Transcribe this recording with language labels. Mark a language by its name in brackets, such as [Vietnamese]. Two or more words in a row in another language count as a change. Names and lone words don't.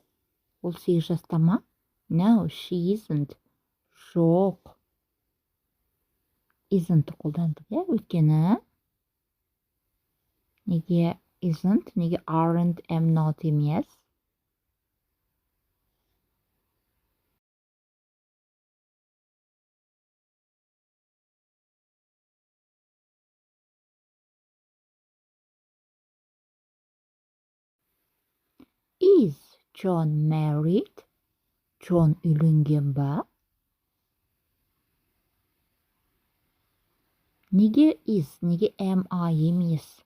[Kazakh] Ол 8 жаста ма? [English] No, she isn't. [Kazakh] Жоқ. Isn't қолдандық, өйткені неге isn't, неге aren't, [English] am not [Kazakh] емес? [English] Is John married? [Kazakh] John үйленген ба? Неге is, неге [English] am I [Kazakh] емес?